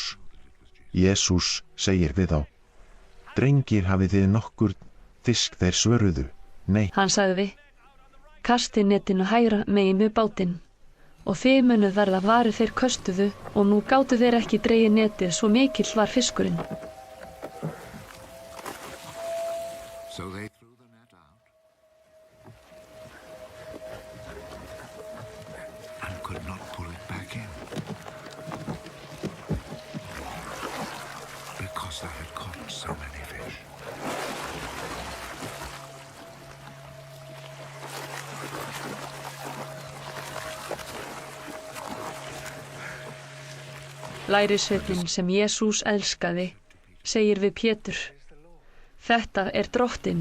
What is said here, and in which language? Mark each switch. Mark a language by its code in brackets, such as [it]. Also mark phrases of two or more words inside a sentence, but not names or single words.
[is] Jesús segir við þá, drengir, hafið þið nokkur fisk? Þeir svöruðu, nei. Hann sagði, kastið netinu hægra megin við bátinn og þið munuð verða varir þeir köstuðu og nú gátu þeir ekki dregið netið, svo mikill var fiskurinn. [en] So they threw the net out and could not pull it back in because they had caught so many fish. [is] Lærisveinninn sem Jesús elskaði segir við Pétur, þetta er Drottinn.